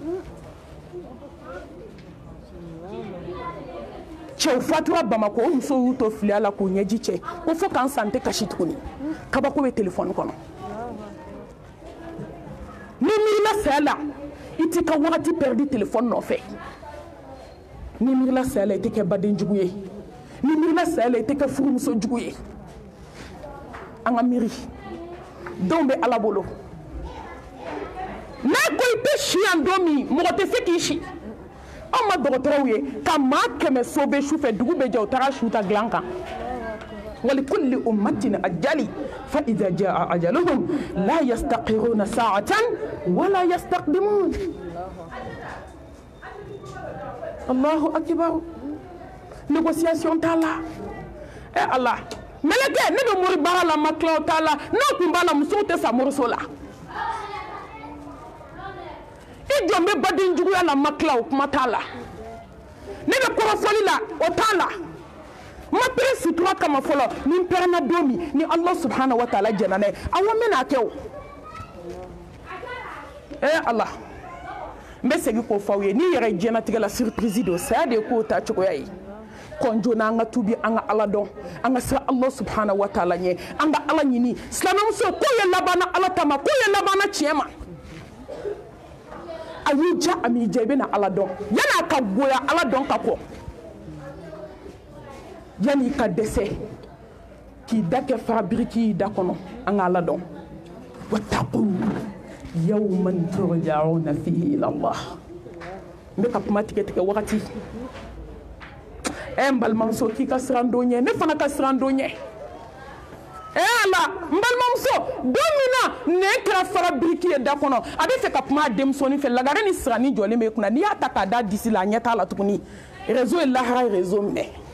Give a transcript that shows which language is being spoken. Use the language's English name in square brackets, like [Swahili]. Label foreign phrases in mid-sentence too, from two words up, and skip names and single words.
[Bambara] cɛw fatura bamakɔ o musow y'u to filiya la k'u ɲɛji cɛ ko fo k'an san tɛ kasi tuguni kabako bɛ telefɔni kɔnɔ ni miirila saya la i t'i ka wagati pɛridi telefɔni nɔfɛ ni miirila saya la i tɛ kɛ baden jugu ye ni miirila saya la i tɛ kɛ furumuso jugu ye an ka miiri denw bɛ ala bolo n'a ko i tɛ si yan don min mɔgɔ tɛ se k'i si anw ma dɔgɔtɔrɔw ye ka maa 100 so bɛ su fɛ dugu bɛ jɛ u taara su ta dilan kan [Arabic] ولكل أمة أجل فإذا جاء أجلهم لا يستأخرون ساعة ولا يستقدمون الله أكبر [Bambara] négociation t'a la Allah mɛlɛkɛ ne bɛ mori baara la ma tila o t'a la n'a tun b'a la musow tɛ sa moriso la i jɔn bɛ baden juguya la ma tila o kuma t'a la ne bɛ kɔrɔfɔli la o t'a la ma pere sutura kama fɔlɔ ni n pɛrɛnna don min ni [Arabic] الله سبحانه وتعالى [Bambara] jɛna n'a ye awɔ n bɛna kɛ o Allah n bɛ segin k'o f'aw ye n'i yɛrɛ diɲɛlatigɛ la surprise don saya de ye k'o ta cogoya ye kɔn joona an ka tubi an ka ala dɔn an ka siran [Arabic] الله سبحانه وتعالى [Bambara] ɲɛ an ka ala ɲini silamɛmuso ko ye labanna ala ta ma ko ye labanna tiɲɛ ma a ayi ja ami jebe na ala dɔn yana ka goya ala dɔn ka kɔ yani ka dɛsɛ k'i da kɛ farabiriki da kɔnɔ an ka ala dɔn [Arabic] واتقوا يوما ترجعون فيه إلى الله [Bambara] n bɛ ka kuma tigɛ wagati n balimamuso k'i ka siran don ɲɛ ne fana ka siran don ɲɛ ala n balimamuso don min na ne kɛra farabiriki ye da kɔnɔ a bɛ fɛ ka kuma a denmusonin fɛ lagare ni sirani jɔlen bɛ kunna n'i y'a ta k'a da disi la a ɲɛ t'a la tuguni réseau ye lahara réseau minɛ